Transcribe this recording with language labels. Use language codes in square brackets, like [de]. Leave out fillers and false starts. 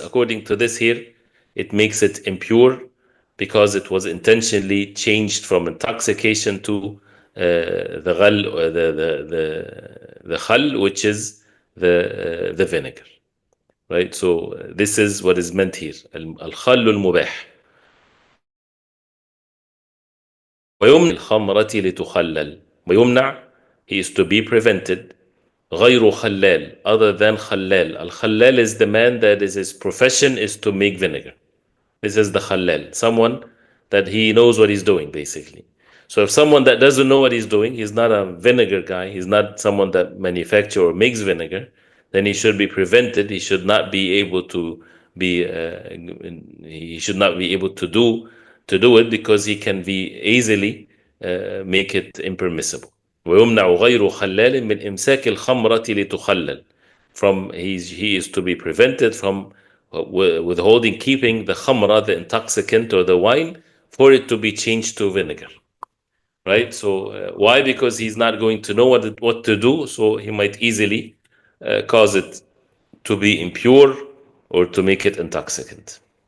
[en] According to this here, it makes it impure because it was intentionally changed from intoxication to the ghal, or the khal, which is the vinegar. Right? So this is what is meant here. Al-khal al-mubah. [ar] ويمنع الخمرة لتخلل. ويمنع, [en] he is to be prevented. [ar] غير خلال, [en] other than [ar] خلال. [en] Al-khallal is the man that is his profession is to make vinegar. This is the khallal, someone that he knows what he's doing, basically. So if someone that doesn't know what he's doing, he's not a vinegar guy, he's not someone that manufactures or makes vinegar, then he should be prevented. He should not be able to be. He should not be able to do it, because he can be easily make it impermissible. [ar] ويمنع غير خلال من إمساك الخمرة لتخلل. [en] He is to be prevented from withholding, keeping the khamra, the intoxicant or the wine, for it to be changed to vinegar. Right? So why? Because he's not going to know what to do, so he might easily cause it to be impure or to make it intoxicant.